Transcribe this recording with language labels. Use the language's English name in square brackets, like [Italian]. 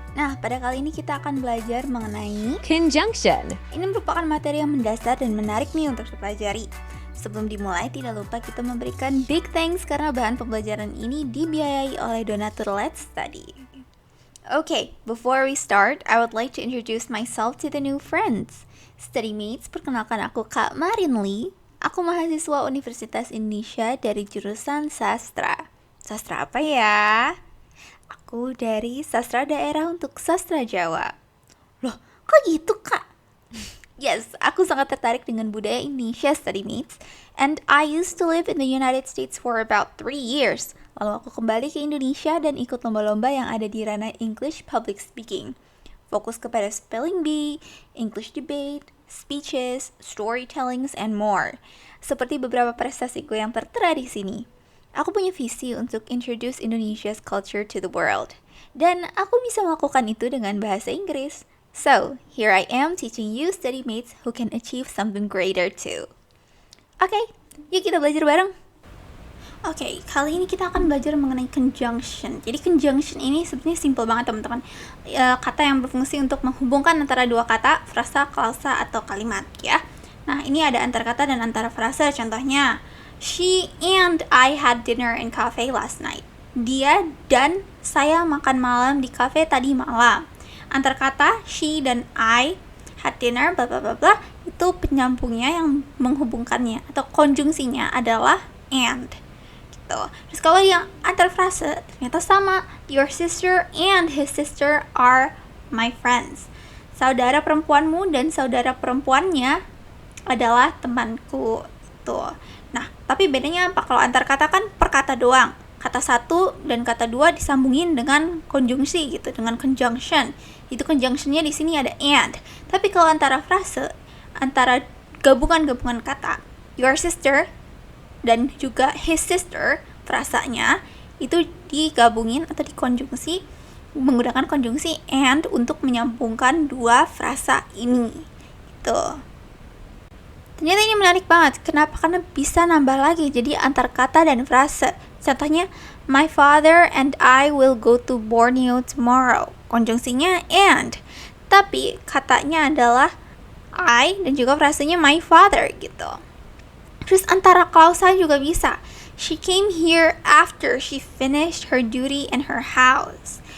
[Indonesian] Nah, pada kali ini kita akan belajar mengenai [English] Conjunction. [Indonesian] Ini merupakan materi yang mendasar dan menarik nih untuk dipelajari. Sebelum dimulai, tidak lupa kita memberikan [English] big thanks [Indonesian] karena bahan pembelajaran ini dibiayai oleh donatur Let's Study. [English] Okay, before we start, I would like to introduce myself to the new friends. [Indonesian] Study Mates, perkenalkan aku Kak Marin Lee. Aku mahasiswa Universitas Indonesia dari jurusan Sastra. Sastra apa ya? Aku dari Sastra Daerah untuk Sastra Jawa. Loh, kok gitu Kak? Yes, aku sangat tertarik dengan budaya Indonesia, Study Mates. [English] And I used to live in the United States for about 3 years. [Indonesian] Lalu aku kembali ke Indonesia dan ikut lomba-lomba yang ada di ranah English Public Speaking. Fokus kepada [English] spelling bee, English debate, speeches, storytellings, and more. [Indonesian] Seperti beberapa prestasiku yang tertera di sini. Aku punya visi untuk [English] introduce Indonesia's culture to the world. [Indonesian] Dan aku bisa melakukan itu dengan bahasa Inggris. [English] So, here I am teaching you study mates who can achieve something greater too. [Indonesian] Oke, yuk kita belajar bareng. Oke, kali ini kita akan belajar mengenai conjunction. Jadi conjunction ini sebenarnya simple banget teman-teman. Kata yang berfungsi untuk menghubungkan antara dua kata, frasa, klausa, atau kalimat ya. Nah, ini ada antar kata dan antara frasa. Contohnya, [English] she and I had dinner in cafe last night. [Indonesian] Dia dan saya makan malam di cafe tadi malam. Antar kata she dan [English] I had dinner bla bla bla bla [Indonesian] itu penyambungnya yang menghubungkannya atau konjungsinya adalah and. Gitu. Terus kalau yang antar frase ternyata sama. [English] Your sister and his sister are my friends. [Indonesian] Saudara perempuanmu dan saudara perempuannya adalah temanku. Tuh. Nah, tapi bedanya apa? Kalau antar kata kan per kata doang. Kata satu dan kata dua disambungin dengan konjungsi gitu, dengan conjunction. Itu conjunctionnya di sini ada and. Tapi kalau antara frase, antara gabungan-gabungan kata, your sister dan juga his sister, frasanya itu digabungin atau dikonjungsi menggunakan konjungsi and untuk menyambungkan dua frasa ini. Gitu. Ternyata ini menarik banget. Kenapa? Karena bisa nambah lagi jadi antar kata dan frase. Contohnya, [English] my father and I will go to Borneo tomorrow. [Indonesian] Konjungsinya and. Tapi katanya adalah I dan juga frasenya my father gitu. Terus antara klausa juga bisa. [English] She came here after she finished her duty in her house.